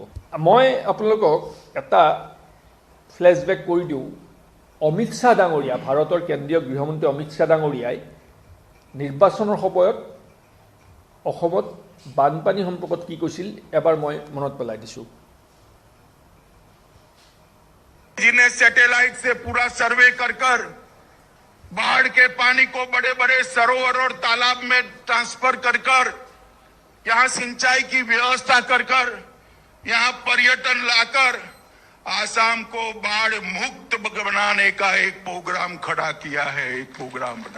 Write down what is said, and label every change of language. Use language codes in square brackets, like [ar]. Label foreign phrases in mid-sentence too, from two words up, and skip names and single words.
[as] মই আপোনালোকক এটা ফ্লেশ্ববেক কৰি দিওঁ। অমিত শ্বাহ ডাঙৰীয়া, ভাৰতৰ কেন্দ্ৰীয় গৃহমন্ত্ৰী অমিত শ্বাহ ডাঙৰীয়াই নিৰ্বাচনৰ সময়ত অসমত বানপানী সম্পৰ্কত কি কৈছিল এবাৰ মই মনত পেলাই দিছোঁ। [hi] जिन्हें सैटेलाइट से पूरा सर्वे कर कर बाढ़ के पानी को बड़े बड़े सरोवर और तालाब में ट्रांसफर कर कर यहां सिंचाई की व्यवस्था कर कर यहां पर्यटन लाकर आसाम को बाढ़ मुक्त बनाने का एक प्रोग्राम खड़ा किया है, एक प्रोग्राम बना।